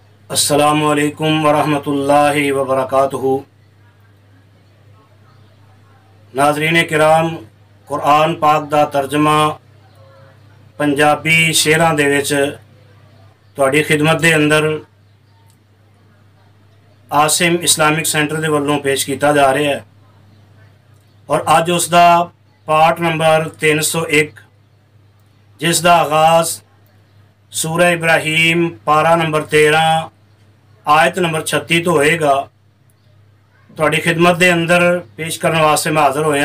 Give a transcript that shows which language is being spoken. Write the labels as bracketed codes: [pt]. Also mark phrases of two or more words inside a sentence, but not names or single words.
[ar] السلام عليكم ورحمة الله وبركاته. [pa] ناظرین کرام، قرآن پاک دا ترجمہ پنجابی شعراں دے وچ تہاڈی خدمت دے اندر عاصم اسلامک سینٹر دے ولوں پیش کیتا جا رہا ہے [ur] اور اج اس کا پارٹ نمبر 301 [pa] جس دا آغاز سورہ ابراہیم پارہ نمبر 13 آیت نمبر 36 توں ہووے گا. تہاڈی خدمت دے اندر پیش کرن واسطے میں حاضر ہویا.